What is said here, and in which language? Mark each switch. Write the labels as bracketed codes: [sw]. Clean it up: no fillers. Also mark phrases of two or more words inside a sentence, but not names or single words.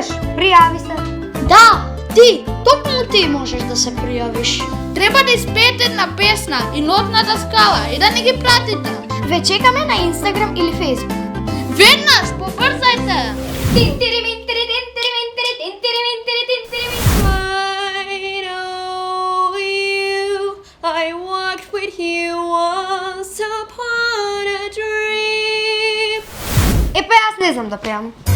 [mk] Пријави се. Да, ти, токму ти можеш да се пријавиш. Треба да испеете една песна и нотната скала и да не ги пратите. Ве чекаме на Инстаграм или Фейсбук. Веднаш, побрзајте! Тинтири Минтри, тинтири Минтри, тинтири Минтри, тинтири Минтри. [en] I know you, I walked with you once upon a dream. [mk] Епа јас не знам да пеам.